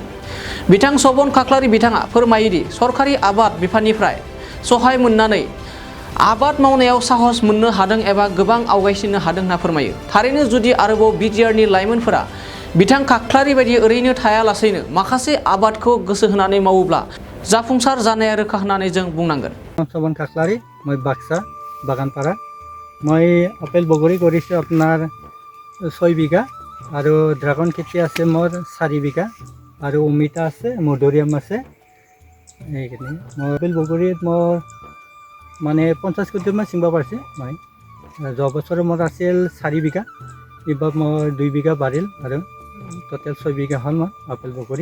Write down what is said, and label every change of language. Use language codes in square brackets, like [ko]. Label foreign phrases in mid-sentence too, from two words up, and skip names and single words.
[brx] बिथां सबन खाख्लारि बिथाङा फोरमायोदि सरखारि आबाद बिफाननिफ्राय सहाय मोननानै आबाद मावनायाव साहस मोननो हादों एबा गोबां आवगायसिननो हादों होनना फोरमायो। थारैनो जुदि आरोबाव बिटिआरनि लाइमोनफोरा बिथां खाख्लारि बायदि ओरैनो थायालासेनो माखासे आबादखौ गोसो होनानै मावोब्ला जाफुंसार जानाया रोखा होननानै जों बुंनांगोन। सबन खाख्लारि, मैं बाक्सा बागानपारा। [as] मैं আপেল বগৰী কৰিছোঁ আপোনাৰ 6 বিঘা আৰু ড্ৰাগন খেতি আছে মোৰ 4 বিঘা আৰু অমিতা আছে, মধুৰিআম আছে। এইখিনি মই আপেল বগৰীত মোৰ মানে 50 কুইণ্টেলমান ছিঙিব পাৰিছে। মই যোৱা বছৰ মোৰ আছিল 4 বিঘা, এইবাৰ মোৰ 2 বিঘা বাঢ়িল আৰু টোটেল 6 বিঘা হ'ল মোৰ আপেল বগৰী।